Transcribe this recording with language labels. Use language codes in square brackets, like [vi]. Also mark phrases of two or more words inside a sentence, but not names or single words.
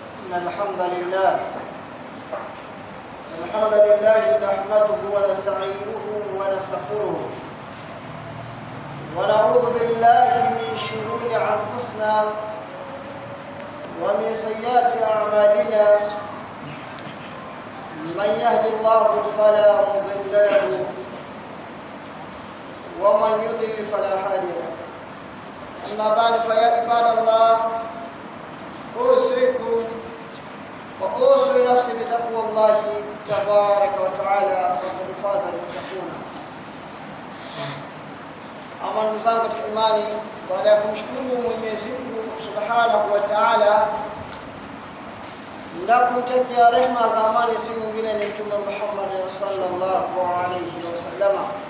[ar] إن الحمد لله نحمده ونستعينه ونستغفره ونعوذ بالله من شرور أنفسنا ومن سيئات أعمالنا من يهد الله فلا مضل له ومن يضلل فلا هادي له. أما بعد فيا عباد الله أوصيكم وأوصي نفسي بتقوى الله تبارك وتعالى فقد فاز المتقون. [sw] Ama ndugu zangu katika imani, baada ya kumshukuru Mwenyezi Mungu [ar] سبحانه وتعالى [sw] na kumtakia rehema za amani si mwingine ni Mtume Muhammad [ar] صلى الله عليه وسلم.